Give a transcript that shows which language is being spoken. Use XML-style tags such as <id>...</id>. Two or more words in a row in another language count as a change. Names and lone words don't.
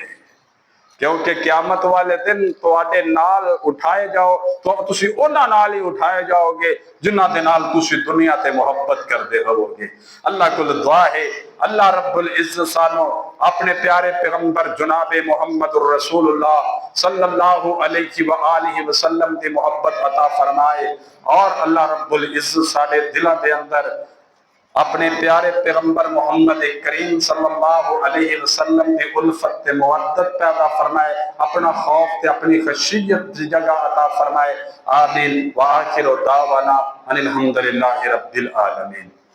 <pa>کیونکہ قیامت والے دن تہاڈے نال اٹھائے جاؤ تو تسیں انہاں نال ہی اٹھائے جاؤگے جنہاں دے نال تسیں دنیا تے محبت کردے ہووگے. اللہ کو دعا ہے</pa> <ar>الله رب العزة</ar> <pa>سانوں اپنے پیارے پیغمبر جنابِ</pa> <ar>محمد رسول الله صلى الله عليه وآله وسلم</ar> <pa>کی محبت عطا فرمائے. اور</pa> <ar>الله رب العزة</ar> <pa>ساڈے دلاں دے اندر اپنے پیارے پیغمبر محمد کریم</pa> <ar>صلى الله عليه وسلم</ar> <pa>کی الفت تے مودت پیدا فرمائے، اپنا خوف تے اپنی خشیت کی جگہ عطا فرمائے.</pa> <ar>آمين وآخر دعوانا أن الحمد لله رب العالمين.</ar>